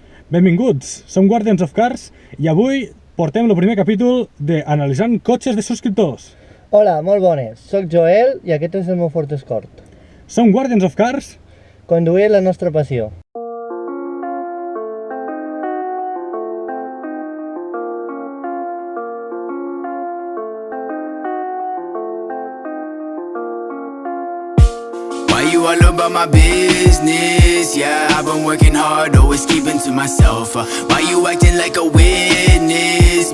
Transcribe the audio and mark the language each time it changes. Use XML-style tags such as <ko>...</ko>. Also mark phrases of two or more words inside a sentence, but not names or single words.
<ca>Benvinguts, som Guardians of Cars i avui portem el primer capítol de Analitzant cotxes de subscriptors. Hola, molt bones. Soc Joel i aquest és el meu Ford Escort. Som Guardians of Cars. Conduir la nostra passió.</ca> <en>Why you all about my business? Yeah, I've been working hard, always keeping to myself. Why you acting like a witness?</en>